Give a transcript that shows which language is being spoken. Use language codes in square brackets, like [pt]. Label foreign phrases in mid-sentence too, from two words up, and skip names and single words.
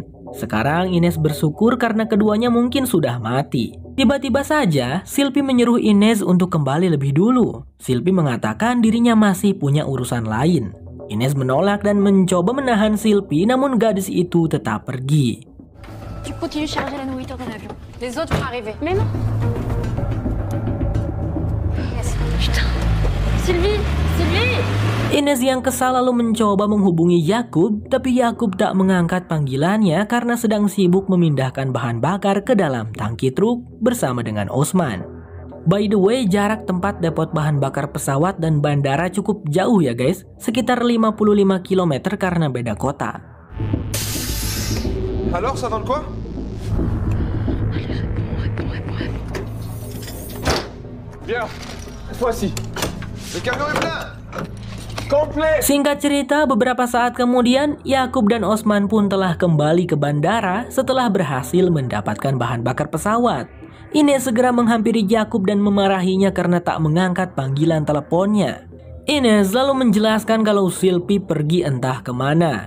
[id] Sekarang Ines bersyukur karena keduanya mungkin sudah mati. Tiba-tiba saja Sylvie menyuruh Ines untuk kembali lebih dulu. Sylvie mengatakan dirinya masih punya urusan lain. Ines menolak dan mencoba menahan Sylvie, namun gadis itu tetap pergi. [fr] Tu continues charger la nourriture dans l'avion. Les autres vont arriver. Mais non. Putain. Sylvie, Sylvie. [id] Ines yang kesal lalu mencoba menghubungi Yakub, tapi Yakub tak mengangkat panggilannya karena sedang sibuk memindahkan bahan bakar ke dalam tangki truk bersama dengan Osman. [en] By the way, [id] jarak tempat depot bahan bakar pesawat dan bandara cukup jauh ya guys, sekitar 55 km karena beda kota. [fr] Alors, ça donne quoi? Bien, cette fois-ci. Le camion est plein. Complet. [id] Singkat cerita, beberapa saat kemudian Yakub dan Osman pun telah kembali ke bandara setelah berhasil mendapatkan bahan bakar pesawat. Ines segera menghampiri Yakub dan memarahinya karena tak mengangkat panggilan teleponnya. Ines lalu menjelaskan kalau Sylvie pergi entah kemana.